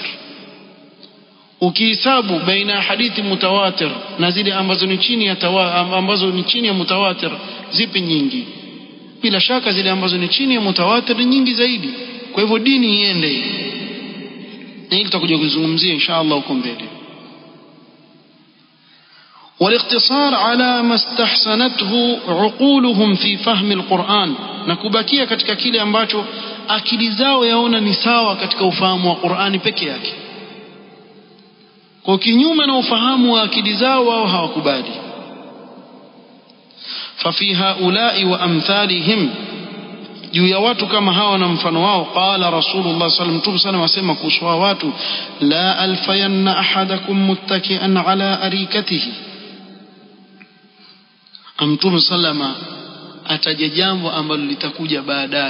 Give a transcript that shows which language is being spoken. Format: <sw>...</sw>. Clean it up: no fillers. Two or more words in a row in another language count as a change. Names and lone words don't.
<sw>Ukihesabu baina ya hadithi mutawatir na zile ambazo ni chini ya mutawatir, zipi nyingi? Bila shaka zile ambazo ni chini ya mutawatir ni nyingi zaidi. Kwa hivyo dini iende, na hili tutakuja kuzungumzia inshallah huko mbele.</sw> <ar>والاقتصار على ما استحسنته عقولهم في فهم القرآن,</ar> <sw>na kubakia katika kile ambacho akili zao yaona ni sawa katika ufahamu wa Qur'ani peke yake. Kwa kinyume na ufahamu wa akili zao wao hawakubali.</sw> <ar>ففي هؤلاء وأمثالهم,</ar> <sw>juu ya watu kama hawa na mfano wao,</sw> <ar>قال رسول الله صلى الله عليه وسلم,</ar> <sw>asema kuhusu watu,</sw> <ar>لا ألفين أحدكم متكئا على أريكته.</ar> <sw>Mtume sallama ataja jambo ambalo litakuja baadaye.</sw>